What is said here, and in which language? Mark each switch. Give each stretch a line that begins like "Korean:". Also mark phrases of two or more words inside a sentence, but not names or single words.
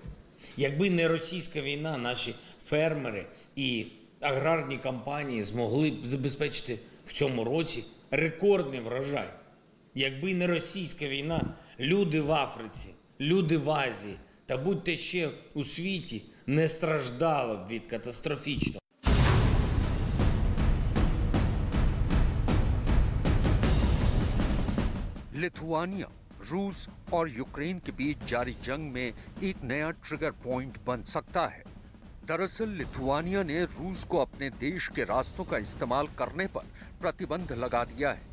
Ukrainian: Якби не російська війна, наші фермери і аграрні компанії змогли б забезпечити в цьому році рекордний врожай. Якби не російська війна, люди в Африці, люди в Азії та будь-де ще у світі не страждали б від катастрофічного.
Hindi: लिथुआनिया, रूस और यूक्रेन के बीच जारी जंग में एक नया
English: trigger point
Hindi: बन सकता है। दरअसल लिथुआनिया ने रूस को अपने देश के रास्तों का इस्तेमाल करने पर प्रतिबंध लगा दिया है।